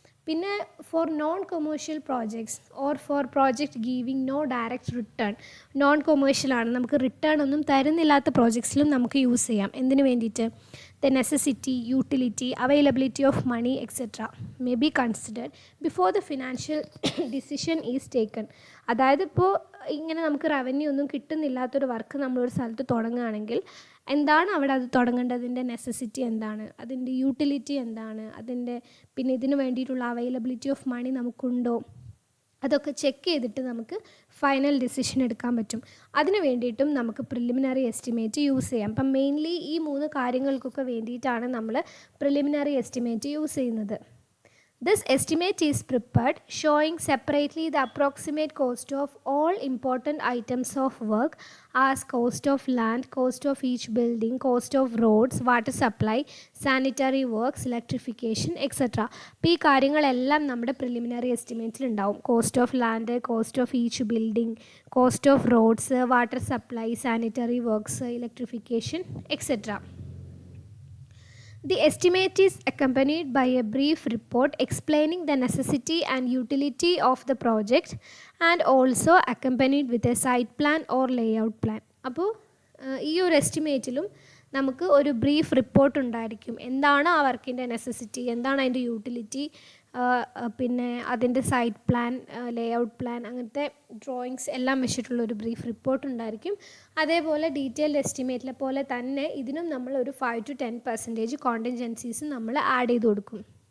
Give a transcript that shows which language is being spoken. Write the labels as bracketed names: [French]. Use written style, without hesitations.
[English] പിന്നെ for non commercial projects or for project giving no direct return, non [Malayalam] കൊമേഴ്ഷ്യലാണ്, നമുക്ക് return ഒന്നും തരുന്നില്ലാത്ത പ്രോജക്ട്സിലും നമുക്ക് use ചെയ്യാം. എന്തിനു വേണ്ടിയിട്ട്? [English] The necessity, utility, availability of money, etc. may be considered before the financial decision is taken. [Malayalam] അതായത് ഇപ്പോൾ ഇങ്ങനെ നമുക്ക് റവന്യൂ ഒന്നും കിട്ടുന്നില്ലാത്തൊരു വർക്ക് നമ്മളൊരു സ്ഥലത്ത് തുടങ്ങുകയാണെങ്കിൽ എന്താണ് അവിടെ അത് തുടങ്ങേണ്ടതിൻ്റെ നെസസിറ്റി എന്താണ്, അതിൻ്റെ യൂട്ടിലിറ്റി എന്താണ്, പിന്നെ ഇതിന് വേണ്ടിയിട്ടുള്ള അവൈലബിലിറ്റി ഓഫ് മണി നമുക്കുണ്ടോ, അതൊക്കെ ചെക്ക് ചെയ്തിട്ട് നമുക്ക് ഫൈനൽ ഡിസിഷൻ എടുക്കാൻ പറ്റും. അതിന് വേണ്ടിയിട്ടും നമുക്ക് പ്രിലിമിനറി എസ്റ്റിമേറ്റ് യൂസ് ചെയ്യാം. അപ്പം മെയിൻലി ഈ 3 കാര്യങ്ങൾക്കൊക്കെ വേണ്ടിയിട്ടാണ് നമ്മൾ പ്രിലിമിനറി എസ്റ്റിമേറ്റ് യൂസ് ചെയ്യുന്നത്. [English] This estimate is prepared showing separately the approximate cost of all important items of work as cost of land, cost of each building, cost of roads, water supply, sanitary works, electrification, etc. [Malayalam] അപ്പോൾ ഈ കാര്യങ്ങളെല്ലാം നമ്മുടെ preliminary എസ്റ്റിമേറ്റിൽ ഉണ്ടാവും. [English] Cost of land, cost of each building, cost of roads, water supply, sanitary works, electrification, etcetera. The estimate is accompanied by a brief report explaining the necessity and utility of the project and also accompanied with a site plan or layout plan. [Malayalam] അപ്പോൾ ഈ ഒരു എസ്റ്റിമേറ്റിലും നമുക്ക് ഒരു brief report ഉണ്ടായിരിക്കും. എന്താണ് ആ വർക്കിൻ്റെ necessity, എന്താണ് അതിൻ്റെ യൂട്ടിലിറ്റി, പിന്നെ അതിൻ്റെ സൈറ്റ് പ്ലാൻ, ലേഔട്ട് പ്ലാൻ, അങ്ങനത്തെ ഡ്രോയിങ്സ് എല്ലാം വെച്ചിട്ടുള്ളൊരു ബ്രീഫ് റിപ്പോർട്ട് ഉണ്ടായിരിക്കും. അതേപോലെ ഡീറ്റെയിൽഡ് എസ്റ്റിമേറ്റിലെ പോലെ തന്നെ ഇതിനും നമ്മൾ ഒരു 5 to 10% കോണ്ടിൻജൻസീസ് നമ്മൾ ആഡ് ചെയ്ത് കൊടുക്കും.